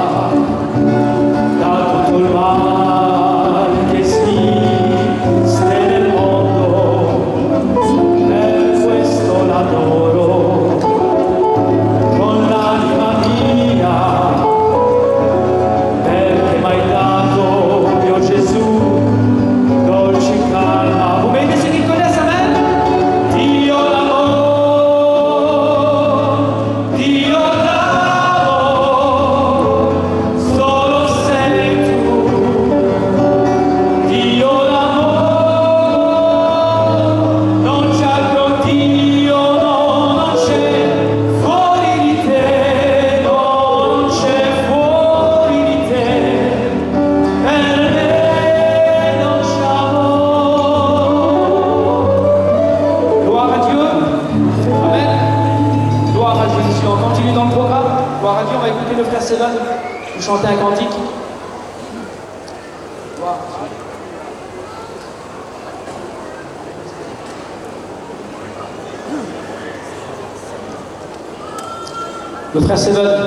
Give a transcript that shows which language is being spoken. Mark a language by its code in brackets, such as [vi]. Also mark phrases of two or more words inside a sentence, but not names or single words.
[it] da tutto il male che esiste nel mondo, per questo l'adoro, con l'anima mia, perché m'hai dato, mio Gesù, dolce calma. [fr] Vous m'aidez ceux qui connaissent, amen? [it] Dio d'amore, Dio d'amore, solo sei tu. Dio d'amore, non c'è altro Dio, no, non c'è fuori di te, no, non c'è fuori di te. Per me non c'è amore. [fr] Gloire à Dieu. Amen. Gloire à Jésus. On continue dans le programme. Gloire à Dieu. On va écouter le frère Sévan nous chanter un cantique. Gloire à Dieu. Le frère Sévan.